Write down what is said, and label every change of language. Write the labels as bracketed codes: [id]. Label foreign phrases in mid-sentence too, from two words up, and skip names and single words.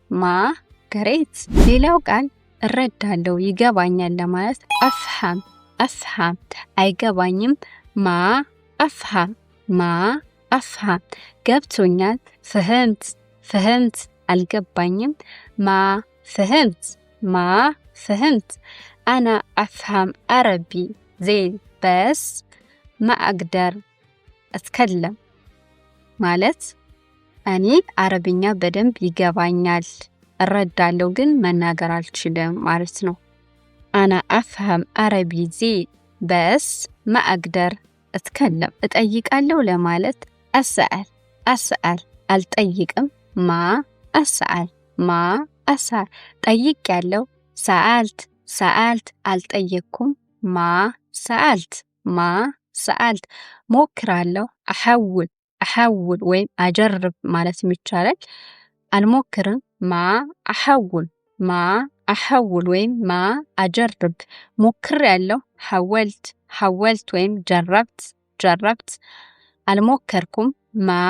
[am] ሌላው ቃል እረዳለሁ ይገባኛል ለማለት አፍሃም አይገባኝም [ar] ما أفهم [am] ገብቶኛል ፍህምት አልገባኝም ማ [ar] فهمت أنا أفهم عربي زين بس ما أقدر أتكلم [am] ማለት እኔ አረብኛ በደንብ ይገባኛል እረዳለሁ ግን መናገር አልችልም ማለት ነው [ar] أنا أفهم عربي زين بس ما أقدر أتكلم [am] እጠይቃለሁ ለማለት [ar] أسأل አልጠይቅም ማ [am] أسأل ጠይቄያለሁ سألت አልጠየቅኩም [ar] ما سألت [am] ሞክራለሁ أحاول ወይም أجرب ማለት ይቻላል አልሞክርም [ar] ما أحاول [am] ወይም [ar] ما أجرب [am] ሞክሬያለሁ حاولت ወይም جربت አልሞከርኩም ማ